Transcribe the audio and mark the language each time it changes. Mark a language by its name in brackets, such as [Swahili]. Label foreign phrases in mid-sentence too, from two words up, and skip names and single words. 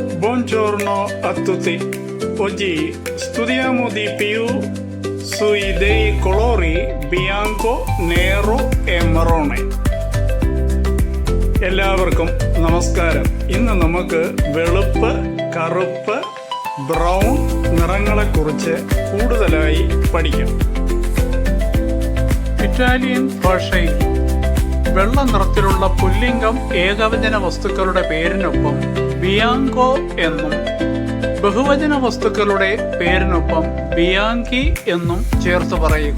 [Italian] Buongiorno a tutti. Oggi studiamo di più sui dei colori bianco, nero e marrone. [Malayalam] എല്ലാവർക്കും നമസ്കാരം. ഇന്ന് നമുക്ക് വെളുപ്പ്, കറുപ്പ്, ബ്രൗൺ നിറങ്ങളെക്കുറിച്ച് കൂടുതലായി പഠിക്കാം. ഇറ്റാലിയൻ ഭാഷയിൽ വെള്ള നിറത്തിലുള്ള പുല്ലിംഗം ഏകവചന വസ്തുക്കളുടെ പേരിനൊപ്പം ബിയാങ്കോ എന്നും ബഹുവചന വസ്തുക്കളുടെ പേരിനൊപ്പം ബിയാങ്കി എന്നും ചേർത്ത് പറയുക.